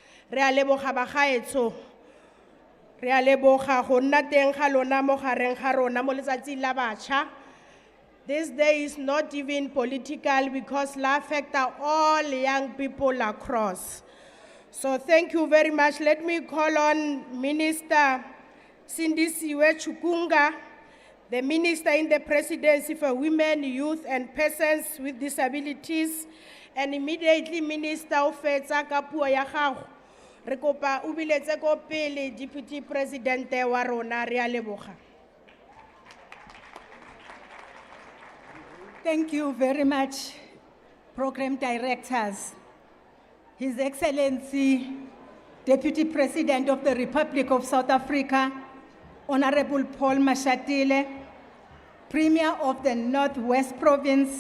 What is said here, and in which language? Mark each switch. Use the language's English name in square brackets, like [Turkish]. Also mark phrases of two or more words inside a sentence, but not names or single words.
[English] This day is not even political because it affects all young people across. So thank you very much. Let me call on Minister Chukunga, the Minister in the Presidency for Women, Youth and Persons with Disabilities, and immediately Minister of [Tswana] Puo ya gago. Re kopa o biletse ko pele Deputy President wa rona. Re a leboga. [English] Thank you very much, Program Directors, His Excellency, Deputy President of the Republic of South Africa, Honorable Paul Mashatile, Premier of the Northwest Province,